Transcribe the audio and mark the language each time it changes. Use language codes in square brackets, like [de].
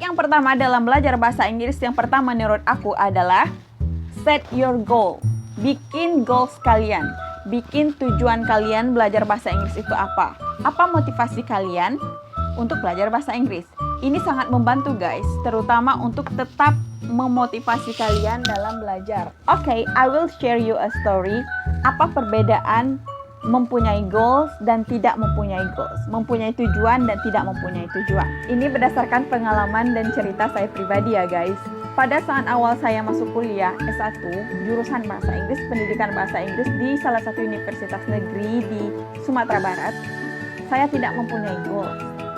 [id] Pertama dalam belajar bahasa Inggris yang pertama menurut aku adalah [en] set your goal. [id] Bikin goals kalian. Bikin tujuan kalian belajar bahasa Inggris itu apa? Apa motivasi kalian untuk belajar bahasa Inggris? Ini sangat membantu guys, terutama untuk tetap memotivasi kalian dalam belajar. [en] Oke, I will share you a story. [id] Apa perbedaan mempunyai goals dan tidak mempunyai goals, mempunyai tujuan dan tidak mempunyai tujuan. Ini berdasarkan pengalaman dan cerita saya pribadi ya guys. Pada saat awal saya masuk kuliah S1, jurusan bahasa Inggris, pendidikan bahasa Inggris di salah satu universitas negeri di Sumatera Barat, saya tidak mempunyai goals.